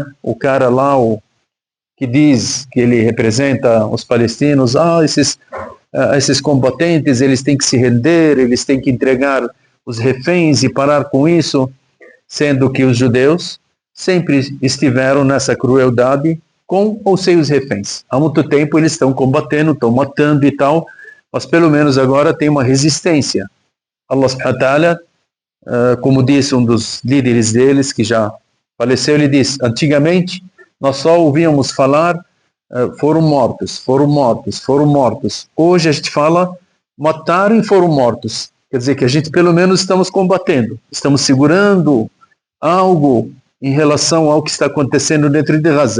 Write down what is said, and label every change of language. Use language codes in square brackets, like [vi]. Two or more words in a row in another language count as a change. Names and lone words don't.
[pt] O cara lá, que diz que ele representa os palestinos, esses combatentes, eles têm que se render, eles têm que entregar os reféns e parar com isso, sendo que os judeus sempre estiveram nessa crueldade com ou sem os reféns. Há muito tempo eles estão combatendo, estão matando e tal, mas pelo menos agora tem uma resistência. [ar] الله سبحانه وتعالى, [pt] como disse um dos líderes deles, que já faleceu, ele disse, antigamente nós só ouvíamos falar, foram mortos. Hoje a gente fala, mataram e foram mortos. Quer dizer que a gente pelo menos estamos combatendo, estamos segurando algo em relação ao que está acontecendo dentro de Gaza.